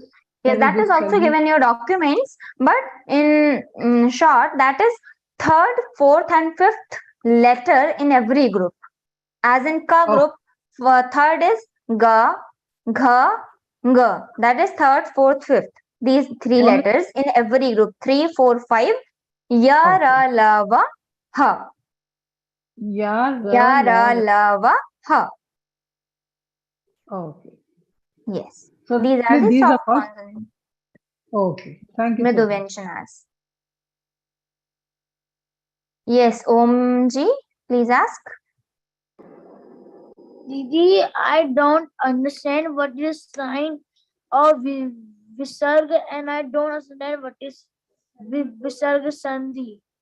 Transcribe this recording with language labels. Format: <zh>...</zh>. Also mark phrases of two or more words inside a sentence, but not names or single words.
<en>Yes, that is also given in your documents, but in short, that is 3rd, 4th, and 5th letter in every group. As in ka group, 3rd is ga, gha, nga. That is 3rd, 4th, 5th. These 3 letters in every group. 3, 4, 5. Ya, ra, la, va, ha. Ya, ra, la, va, ha. Okay. Yes. So These are the soft consonants. Okay. Thank you.</en> <sa>Mridu Vyanjanas.</sa> <en>Yes, Om ji, please ask. Didi, I don't understand what is sign of visarga, and I don't understand what is visarga sandhi.</en>